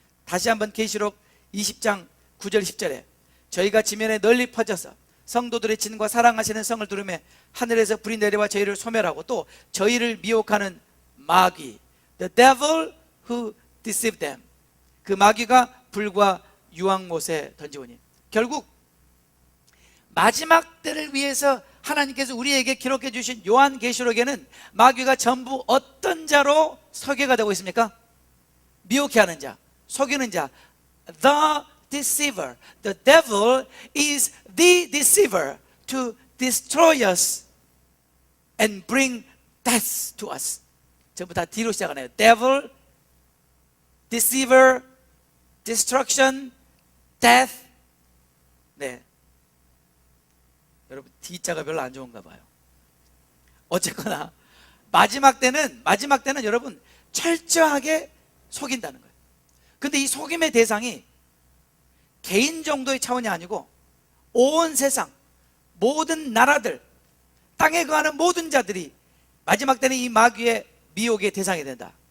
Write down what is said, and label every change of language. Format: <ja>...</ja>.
<ko>다시 한번 계시록 20장 9절 10절에 저희가 지면에 널리 퍼져서 성도들의 진과 사랑하시는 성을 두르매 하늘에서 불이 내려와 저희를 소멸하고 또 저희를 미혹하는 마귀,</ko> <en>the devil who deceived them,</en> <ko>그 마귀가 불과 유황못에 던지오니. 결국 마지막 때를 위해서 하나님께서 우리에게 기록해 주신 요한계시록에는 마귀가 전부 어떤 자로 설계가 되고 있습니까? 미혹해 하는 자, 속이는 자,</ko> <en>the deceiver. The devil is the deceiver to destroy us and bring death to us.</en> <ko>전부 다 D로 시작하네요.</ko> <en>devil, deceiver, destruction, death.</en> <ko>네, 여러분 D자가 별로 안 좋은가 봐요. 어쨌거나 마지막 때는 여러분 철저하게 속인다는 거예요. 근데 이 속임의 대상이 개인 정도의 차원이 아니고 온 세상 모든 나라들, 땅에 거하는 모든 자들이 마지막 때는 이 마귀의 미혹의 대상이 된다.</ko>